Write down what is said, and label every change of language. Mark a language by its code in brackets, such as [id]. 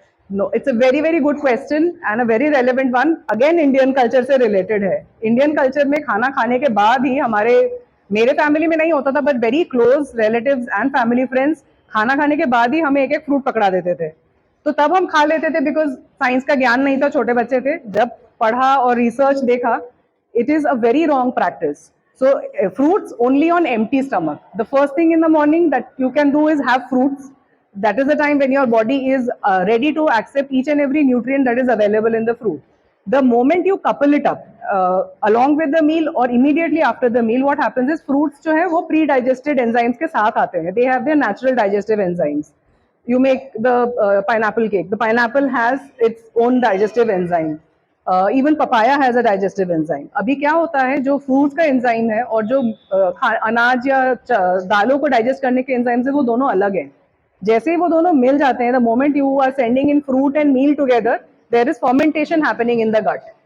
[en] No, it's a very very good question and a very relevant one. Again, Indian culture से related है। [hi] Indian culture में खाना खाने के बाद ही मेरे फैमिली में नहीं होता था, [en] but very close relatives and family friends [hi] खाना खाने के बाद ही हमें एक एक फ्रूट पकड़ा देते थे। तो तब हम खा लेते थे बिकॉज साइंस का ज्ञान नहीं था, छोटे बच्चे थे। जब पढ़ा और रिसर्च देखा, [en] it is a very wrong practice. So fruits only on empty stomach. The first thing in the morning that you can do is have fruits. That is the time when your body is ready to accept each and every nutrient that is available in the fruit. The moment you couple it up along with the meal or immediately after the meal, what happens is fruits [hi] जो है वो pre-digested enzymes के साथ आते हैं. [en] They have their natural digestive enzymes. You make the pineapple cake. The pineapple has its own digestive enzyme. Even papaya has a digestive enzyme. [hi] अभी क्या होता है, जो फ्रूट्स का एंजाइम है और जो अनाज या दालों को डाइजेस्ट करने के एंजाइम है, वो दोनों अलग हैं। जैसे ही वो दोनों मिल जाते हैं, [en] The moment you are sending in fruit and meal together, there is fermentation happening in the gut.